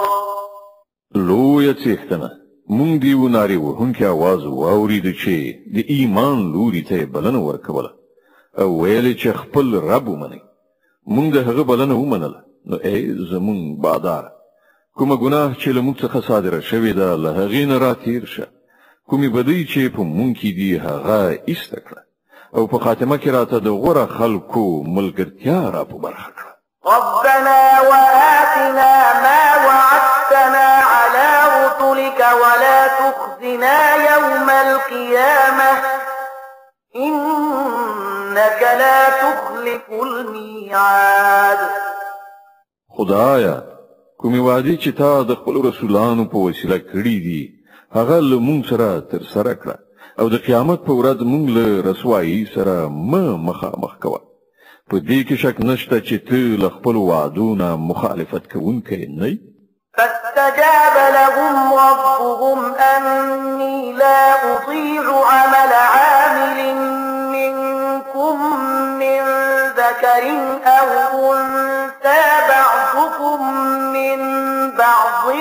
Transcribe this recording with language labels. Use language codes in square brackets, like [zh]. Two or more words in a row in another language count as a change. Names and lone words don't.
[ps] لویه څښتنه مونږ دی وناري وهونکي आवाज واورید چې د ایمان لوري ته بلنه ورکوله او ویل چې خپل رب ومني. مونږ هغه بلنه ومنله. نو ای زمون بادار کومه ګناه چې له موږ څخه صادره شوې ده له هغې نه راتېر شه. کومې بدۍ چې په مونږ کې دي هغه ایسته کړه او په خاتمه کې راته د غوره خلکو ملګرتیا را په برخه کړه. [ar] ربنا وآتنا ما وعدتنا على رسلك ولا تخزنا يوم القيامة إنك لا تخلف الميعاد. [ps] خدایا کومې وعدې چې تا د خپل رسولانو په وسیله کړې دي هغه له مونږ سره ترسره کړه او د قیامت په ورځ مونږ له رسوایي سره مخامخ کوه. په دې کې شک نشته چې ته له خپل وعدو نه مخالفت کوونکی نه یې. [ar] فاستجاب لهم ربهم أني لا أضيع عمل عامل منكم من ذكر أو أنثى بعضكم من بعض